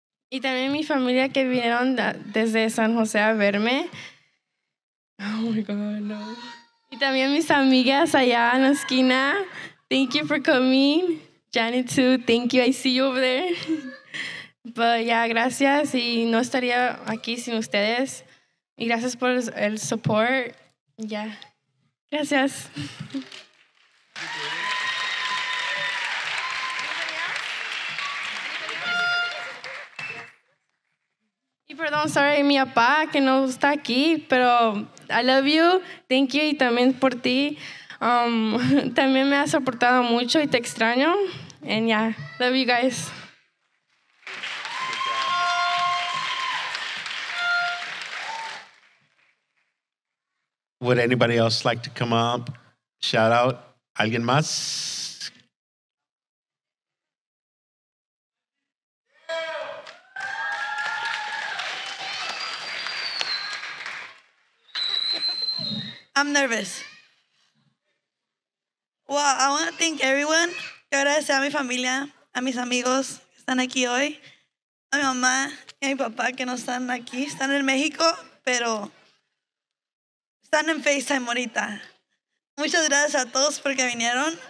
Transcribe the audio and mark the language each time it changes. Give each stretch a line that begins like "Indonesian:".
Spanish: Y también mi familia que vinieron desde San José a verme.
English: Oh my God, no.
Spanish: Y también mis amigas allá en la esquina.
English: Thank you for coming. Janet too, thank you. I see you over there. But yeah, gracias.
Spanish: Y no estaría aquí sin ustedes. Y gracias por el support. Ya. Gracias. Y perdón,
English: sorry,
Spanish: mi papá que no está aquí, pero
English: I love you, thank you,
Spanish: y también por ti. También me has soportado mucho y te extraño.
English: And yeah, love you guys. Would anybody else like to come up? Shout out.
Spanish: ¿Alguien más?
English: I'm nervous. Well, I want to thank everyone.
Spanish: Quiero agradecer a mi familia, a mis amigos que están aquí hoy, a mi mamá y a mi papá que no están aquí. Están en México, pero están en FaceTime ahorita. Muchas gracias a todos porque vinieron.